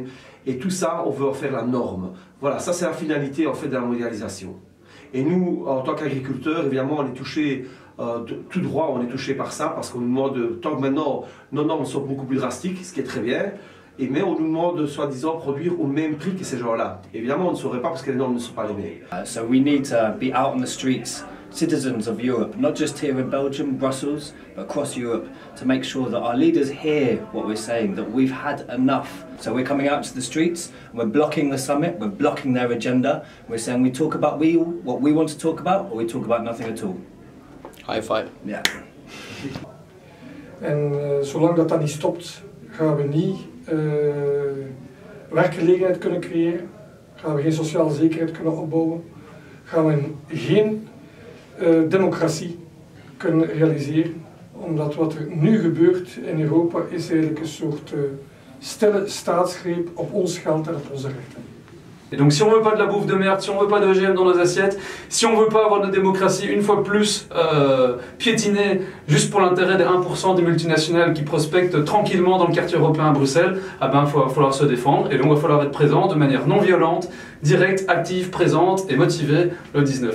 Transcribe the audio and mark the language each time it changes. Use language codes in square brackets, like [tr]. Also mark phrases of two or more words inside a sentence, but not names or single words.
[fr] Et tout ça, on veut en faire la norme. Voilà, ça c'est la finalité en fait de la mondialisation. Et nous, en tant qu'agriculteurs, évidemment, on est touchés tout droit, on est touché par ça parce qu'on nous demande, tant que maintenant nos normes sont beaucoup plus drastiques, ce qui est très bien, mais on nous demande soi-disant produire au même prix que ces gens-là. Évidemment, on ne saurait pas parce que les normes ne sont pas les mêmes. [en] So we need to be out on the streets, citizens of Europe, not just here in Belgium, Brussels, but across Europe, to make sure that our leaders hear what we're saying, that we've had enough. So we're coming out to the streets, we're blocking the summit, we're blocking their agenda, we're saying we talk about what we want to talk about, or we talk about nothing at all. High five. Yeah. [nl] En zolang dat niet stopt, gaan we niet werkgelegenheid kunnen creëren, gaan we geen sociale zekerheid kunnen opbouwen, gaan we geen democratie kunnen realiseren. Omdat wat er nu gebeurt in Europa is eigenlijk een soort stille staatsgreep op ons geld en op onze rechten. [fr] Et donc si on veut pas de la bouffe de merde, si on veut pas d'OGM dans nos assiettes, si on veut pas avoir de démocratie une fois plus piétinée juste pour l'intérêt des 1% des multinationales qui prospectent tranquillement dans le quartier européen à Bruxelles, il va falloir se défendre et donc il va falloir être présent de manière non violente, directe, active, présente et motivée le 19.